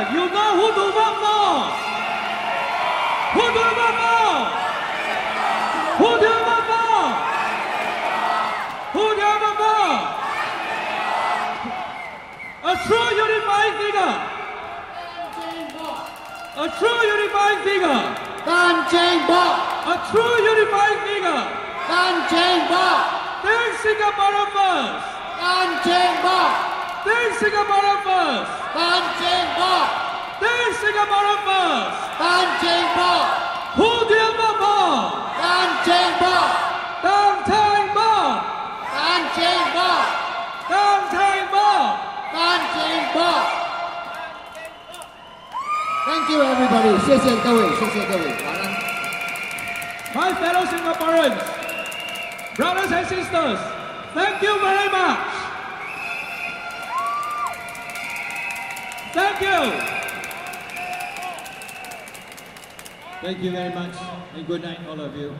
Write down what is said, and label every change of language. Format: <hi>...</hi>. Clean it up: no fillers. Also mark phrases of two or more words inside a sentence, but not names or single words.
<en>You know who to vote for. Who do you vote for? Who do you vote for? Who do you vote for? A true unifying figure. A true unifying figure. Tan Cheng Bock. A true unifying figure. Tan Cheng Bock. Think Singapore first. Tan Cheng Bock. Think Singapore first. Tan Cheng Bock. Think Singapore first. Tan Cheng Bock. Who do you vote for? Tan Cheng Bock. Tan Cheng Bock. Tan Cheng Bock. Tan Cheng Bock. Tan Cheng Bock. Thank you everybody.</en> <zh>谢谢各位，谢谢各位，晚安。</zh> <en>My fellow Singaporeans, brothers and sisters, thank you very much. Thank you. Thank you very much, and good night, all of you.</en>